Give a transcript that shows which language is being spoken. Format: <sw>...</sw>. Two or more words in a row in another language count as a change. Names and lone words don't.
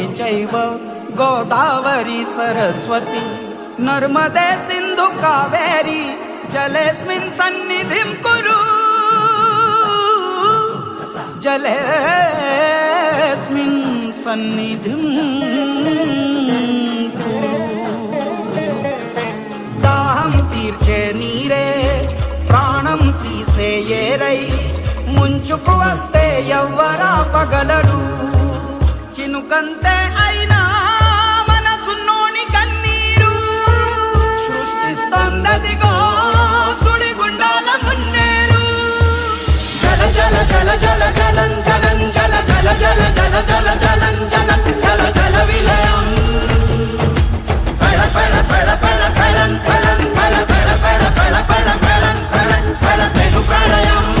<sa>चैव गोदावरी सरस्वती नर्मदे सिंधु कावेरी जलेस्मिन् सन्निधिं कुरु जलेस्मिन् सन्निधिं कुरु</sa> <te>దాహం తీర్చే నీరే ప్రాణం తీసే ఏరై ముంచుకు వస్తే ఎవ్వరాపగలడు చినుకంతే అయినా మనసున్నోని కన్నీరు సృష్టిస్తోందదిగో సుడిగుండాల మున్నేరు జల జల జల జల జలం జలం జల జల జల జల జల జలం జలం జల జల విలయం పెడ పెడ పెడ పెడ పెడం పెడం పెడ పెడ పెడ పెడ పెడ పెడం పెడం పెడ పెను ప్రళయం</te>